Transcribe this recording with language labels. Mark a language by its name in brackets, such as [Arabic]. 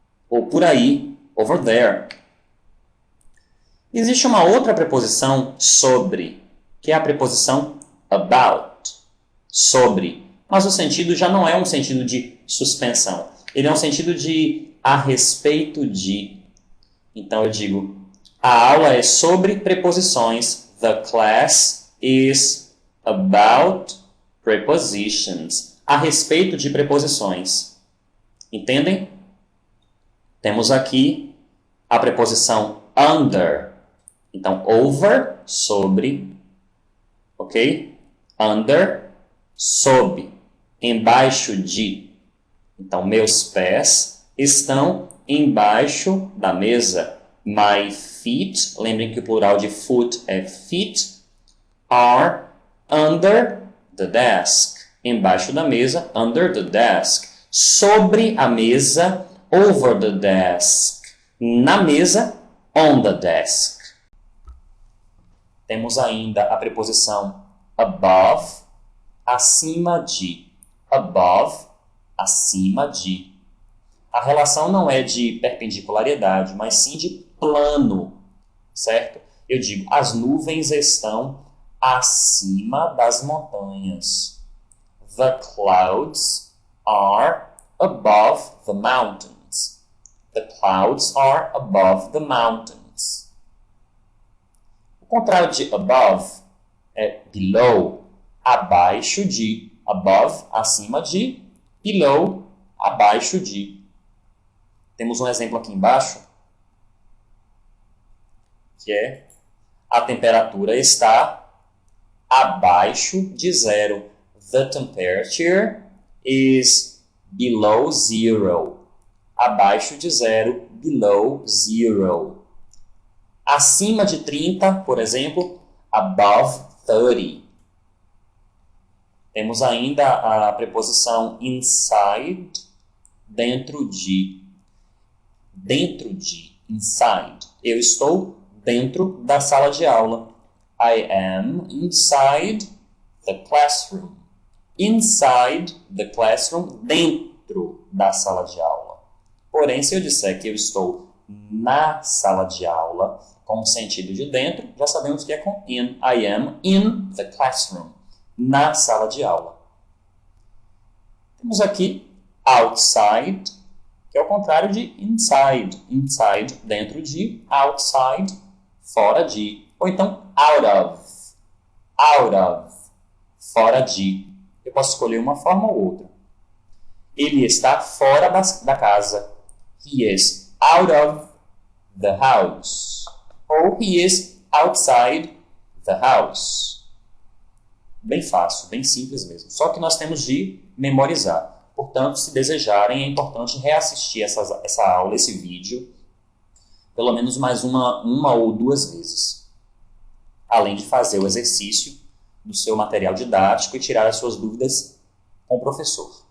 [Portuguese] Ou por aí, [English] over there. [Portuguese] Existe uma outra preposição sobre, que é a preposição about. Sobre. Mas o sentido já não é um sentido de suspensão. Ele é um sentido de a respeito de. Então eu digo, a aula é sobre preposições. [English] The class is about prepositions. [Portuguese] A respeito de preposições. Entendem? Temos aqui a preposição under. Então, over, sobre. Ok? Under, sob. Embaixo de. Então, meus pés estão embaixo da mesa. [English] My feet, [Portuguese] lembrem que o plural de [English] foot é feet, are under the desk. [Portuguese] Embaixo da mesa, [English] under the desk. [Portuguese] Sobre a mesa, [English] over the desk. [Portuguese] Na mesa, [English] on the desk. [Portuguese] Temos ainda a preposição above, acima de. Above, acima de. A relação não é de perpendicularidade, mas sim de plano, certo? Eu digo, as nuvens estão acima das montanhas. [English] The clouds are above the mountains. The clouds are above the mountains. [Portuguese] O contrário de above é below, abaixo de. Above, acima de. Below, abaixo de. Temos um exemplo aqui embaixo, que é a temperatura está abaixo de zero. [English] The temperature is below zero. [Portuguese] Abaixo de zero, [English] below zero. [Portuguese] Acima de 30, por exemplo, above 30. Temos ainda a preposição inside, dentro de. Dentro de, inside. Eu estou dentro da sala de aula. [English] I am inside the classroom. Inside the classroom, [Portuguese] dentro da sala de aula. Porém, se eu disser que eu estou na sala de aula, com o sentido de dentro, já sabemos que é com in. [English] I am in the classroom. [Portuguese] Na sala de aula. Temos aqui outside, que é o contrário de inside. Inside, dentro de. Outside, fora de. Ou então, out of. Out of, fora de. Eu posso escolher uma forma ou outra. Ele está fora da casa. [English] He is out of the house. Ou he is outside the house. [Portuguese] Bem fácil, bem simples mesmo. Só que nós temos de memorizar. Portanto, se desejarem, é importante reassistir essa aula, esse vídeo, pelo menos mais uma ou duas vezes. Além de fazer o exercício do seu material didático e tirar as suas dúvidas com o professor.